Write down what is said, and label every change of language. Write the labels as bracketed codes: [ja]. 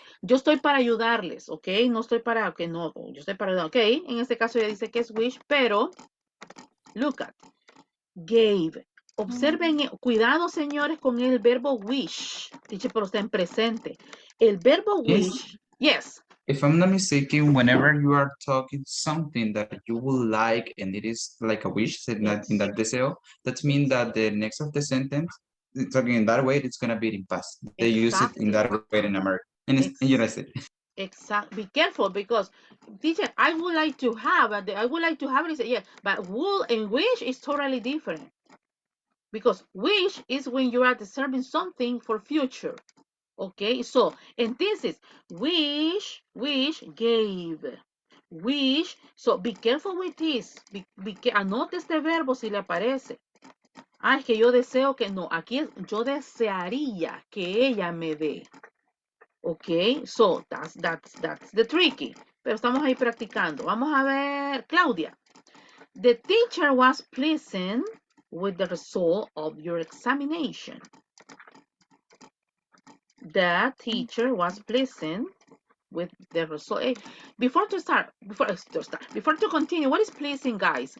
[es] Yo estoy para ayudarles, ¿ok? No estoy para que no, yo estoy para ayudar, ¿ok? En este caso ya dice que es wish, pero [en] look at, [es] gave. Observen, cuidado señores con el verbo wish. Dice, pero está en presente. El verbo [en] Yes. wish, yes. If I'm not mistaken, whenever you are talking something that you would like and it is like a wish in Yes. that deseo, that means that the next of the sentence, talking in that way, it's gonna be in past. They use it in that way in America. And it's in United States. Exactly. Be careful because, teacher, I would like to have it. Yeah, but would and wish is totally different. Because wish is when you are deserving something for future. Okay, so, and this is wish, gave. Wish, so be careful with this. [es] Anote este verbo si le aparece. Ah, es que yo deseo que no. Aquí es, yo desearía que ella me dé. [en] Ok, so that's the tricky. [es] Pero estamos ahí practicando. Vamos a ver, Claudia. [en] The teacher was pleased with the result of your examination. The teacher was pleased with the result. Before to continue, what is pleasing, guys?